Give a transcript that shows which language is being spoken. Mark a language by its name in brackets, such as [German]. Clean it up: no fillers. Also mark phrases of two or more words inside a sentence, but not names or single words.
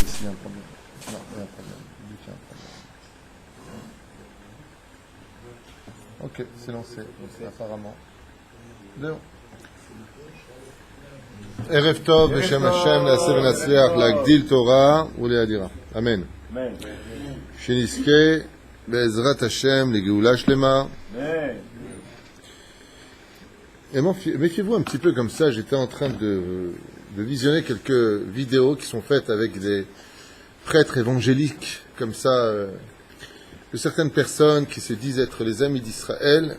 [French] Il y a un problème. Non, il y a un problème. Il y a un problème. Ok, c'est lancé, apparemment. Zéro. [Hebrew] ערב טוב בשם השם נעשה ונצליח להגדיל תורה ולהאדירה. אמן. שנזכה בעזרת השם לגאולה שלמה. [French] Et méfiez-vous un petit peu comme ça, j'étais en train de visionner quelques vidéos qui sont faites avec des prêtres évangéliques, comme ça, de certaines personnes qui se disent être les amis d'Israël.